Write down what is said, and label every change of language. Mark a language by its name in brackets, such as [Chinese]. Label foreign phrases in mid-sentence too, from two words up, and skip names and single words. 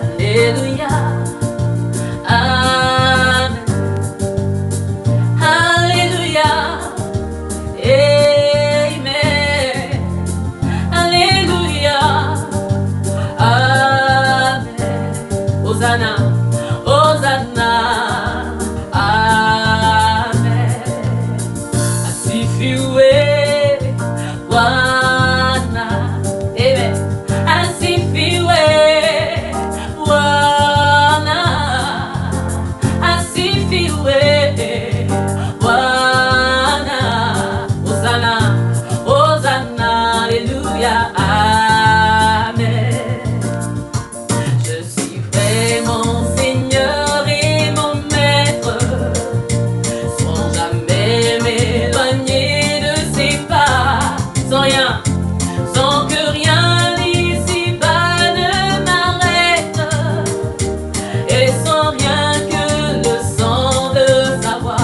[French] Alléluia. Amen. Alléluia. Amen. Alléluia. Amen. Hosanna. Hosanna. Amen. [Swahili] Asifiwe Bwana. Amen. Asifiwe Bwana. Asifiwe Bwana. [French] Hosanna. Hosanna. Alléluia. Amen. Je suivrai mon Seigneur et mon Maître, sans jamais m'éloigner de ses pas, sans rien, sans que rien ici-bas ne m'arrête, et sans rien que le sang de sa voix.